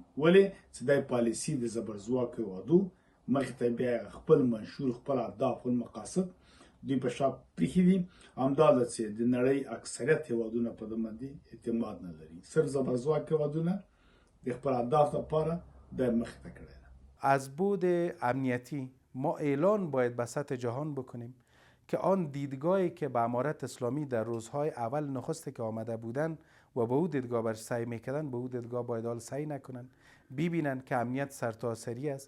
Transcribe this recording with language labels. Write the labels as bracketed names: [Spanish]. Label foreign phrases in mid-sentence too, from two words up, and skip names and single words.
[Pashto] ولې چې دا پالیسي د زبرځواکو هیوادو مخې ته بیا خپل منشور، خپل اهداف، خپل مقاصد دوی په شا پرېښي دي. همدا ده چې د نړۍ اکثریت هیوادونه په ده باندې اعتماد نه لري. صرف زبرځواک هیوادونه د خپل اهداف لپاره دا مخې ته کړی ده. [Persian] از بود امنیتی ما اعلان باید به سطح جهان بکنیم که آن دیدگاهی که به امارت اسلامی در روزهای اول نخست که آمده بودن و به او دیدگاه بر سعی میکردن، به او دیدگاه باید حال سعی نکنن، ببینن که امنیت سرتاسری است.